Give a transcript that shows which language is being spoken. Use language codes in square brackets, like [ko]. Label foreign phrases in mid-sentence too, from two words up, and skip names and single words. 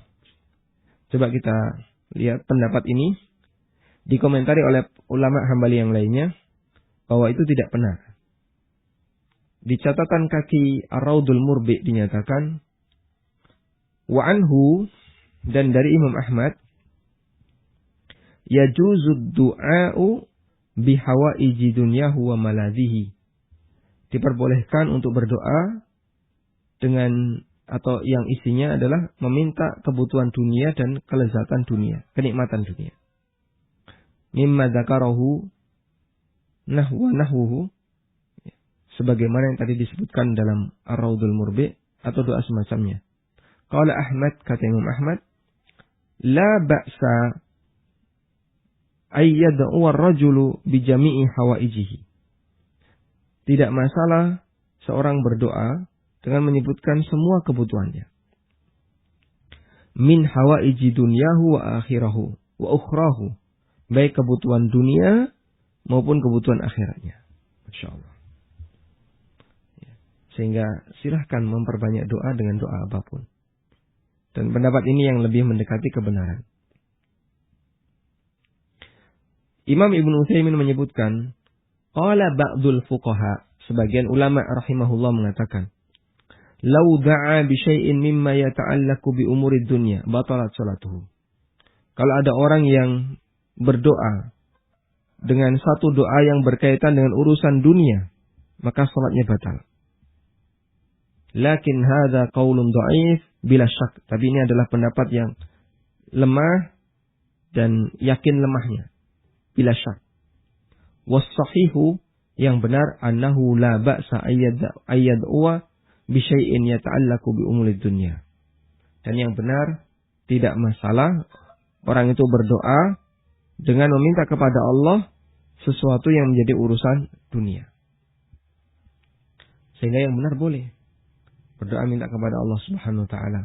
[id] Coba kita lihat pendapat ini dikomentari oleh ulama Hambali yang lainnya bahwa itu tidak benar. Di catatan kaki Ar-Raudul Murbi dinyatakan [ar] وعنه, [id] dan dari Imam Ahmad, [ar] يجوز الدعاء بحوائج دنياه وملاذه. [id] Diperbolehkan untuk berdoa dengan atau yang isinya adalah meminta kebutuhan dunia dan kelezatan dunia, kenikmatan dunia. [ar] مما ذكره نحوه, [id] sebagaimana yang tadi disebutkan dalam Ar-Raudul Murbi, atau doa semacamnya. [ar] قال أحمد, [id] kata Imam Ahmad, [ar] لا بأس أن يدعو الرجل بجميع حوائجه. [id] Tidak masalah seorang berdoa dengan menyebutkan semua kebutuhannya. [ar] من حوائج دنياه وآخرته وأخراه. [id] Baik kebutuhan dunia maupun kebutuhan akhiratnya. Masyaallah. Sehingga silahkan memperbanyak doa dengan doa apapun. Dan pendapat ini yang lebih mendekati kebenaran. Imam Ibnu Utsaimin menyebutkan, [ar] قال بعض الفقهاء, [id] sebagian ulama rahimahullah mengatakan, [ar] لو دعا بشيء مما يتعلق بأمور الدنيا بطلت صلاته. [id] Kalau ada orang yang berdoa dengan satu doa yang berkaitan dengan urusan dunia, maka salatnya batal. [ar] لكن هذا قول ضعيف بلا شك. [id] Tapi ini adalah pendapat yang lemah dan yakin lemahnya. [ar] بلا شك. والصحيح, [id] yang benar, [ar] أنه لا بأس أن يدعو بشيء يتعلق بأمور الدنيا. [id] Dan yang benar, tidak masalah orang itu berdoa dengan meminta kepada Allah sesuatu yang menjadi urusan dunia. Sehingga yang benar boleh berdoa minta kepada Allah [ar] سبحانه وتعالى.